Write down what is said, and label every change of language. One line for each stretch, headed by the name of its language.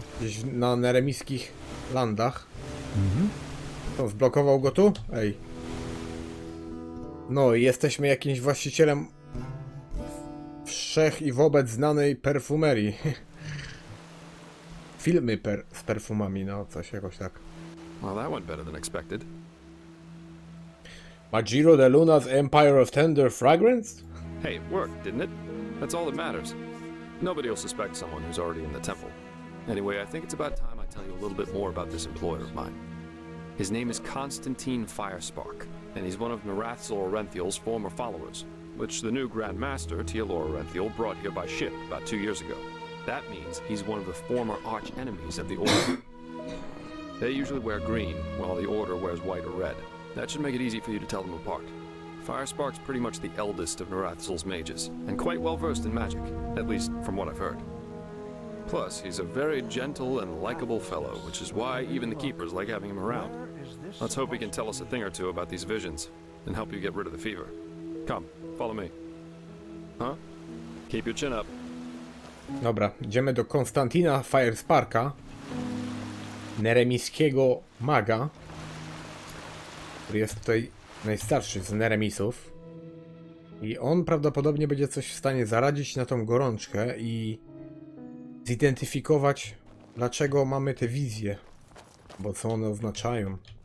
Polish: Gdzieś na neremiskich landach. To zblokował go tu? Ej. No i jesteśmy jakimś właścicielem wszech i wobec znanej perfumerii. Filmy z perfumami, no coś jakoś tak.
English: Well, that went better than expected. Magiro de Luna's Empire of Tender Fragrance? Hey, it worked, didn't it? That's all that matters. Nobody will suspect someone who's already in the temple. Anyway, I think it's about time I tell you a little bit more about this employer of mine. His name is Constantin Firespark, and he's one of Nehremiség's former followers, which the new Grand Master, Nehremiségo, brought here by ship about 2 years ago. That means he's one of the former arch-enemies of the Order. They usually wear green, while the Order wears white or red. That should make it easy for you to tell them apart. Firespark's pretty much the eldest of Nehremiség's mages, and quite well versed in magic, at least from what I've heard. Plus, he's a very gentle and likable fellow, which is why even the keepers like having him around. Let's hope he can tell us a thing or two about these visions, and help you get rid of the fever. Come, follow me. Huh? Keep your chin up.
Polish: Dobra, idziemy do Konstantina Firesparka, Nehremiskiego Maga, który jest tutaj najstarszy z Nehremisów. I on prawdopodobnie będzie coś w stanie zaradzić na tą gorączkę i zidentyfikować, dlaczego mamy te wizje, bo co one oznaczają.